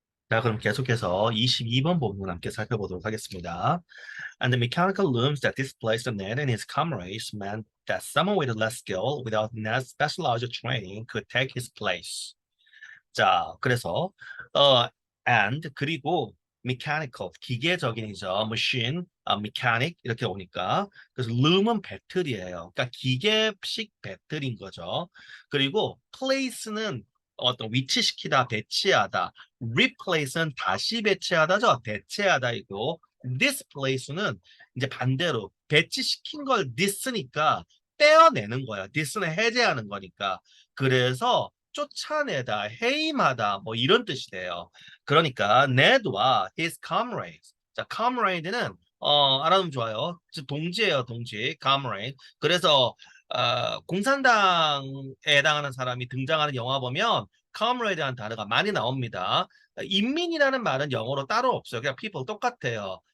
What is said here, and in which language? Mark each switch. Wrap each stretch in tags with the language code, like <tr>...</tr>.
<ko>자, 그럼 계속해서 22번 부분 함께 살펴보도록 하겠습니다.</ko> <en>And the mechanical looms that displaced the net and his comrades meant that someone with less skill, without net specialized training, could take his place.</en> <ko>자, 그래서 and 그리고 mechanical 기계적인이죠. machine, mechanic 이렇게 오니까 그래서 loom은 배틀이에요. 그러니까 기계식 배틀인 거죠. 그리고 place는 어떤 위치시키다, 배치하다. replace는 다시 배치하다죠. 대체하다이고 displace는 이제 반대로 배치시킨 걸 dis니까 떼어내는 거야. dis는 해제하는 거니까. 그래서 쫓아내다, 해임하다, 뭐 이런 뜻이 돼요. 그러니까 Ned와</ko> <en>his comrades.</en> <ko>자, comrade는 알아두면 좋아요. 동지예요, 동지. comrade. 그래서 공산당에 해당하는 사람이 등장하는 영화 보면 comrade라는 단어가 많이 나옵니다. 인민이라는 말은 영어로 따로 없어요. 그냥 people 똑같아요.</ko>